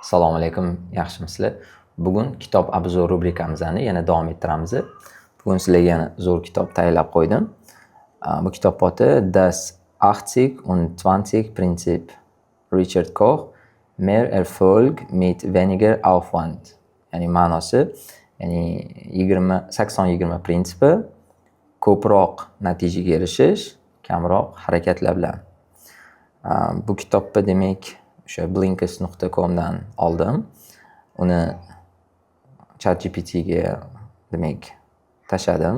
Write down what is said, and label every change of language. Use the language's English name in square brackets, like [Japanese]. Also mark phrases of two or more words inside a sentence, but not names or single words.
[Uzbek] Assalomu alaykum, yaxshimisizlar? Bugun kitob obzor rubrikamizni yana davom ettiramiz. Bugun sizlarga yana zo'r kitob tayyorlab qo'ydim. Bu kitob oti Das 80 und 20 Prinzip. Richard Koch, Mehr Erfolg mit weniger Aufwand. Ya'ni ma'nosi, ya'ni 80-20 prinsipi, ko'proq natijaga erishish, kamroq harakatlar bilan. Bu kitobni demak o'sha blinkist.com dan oldim. Uni ChatGPTga demak tashladim.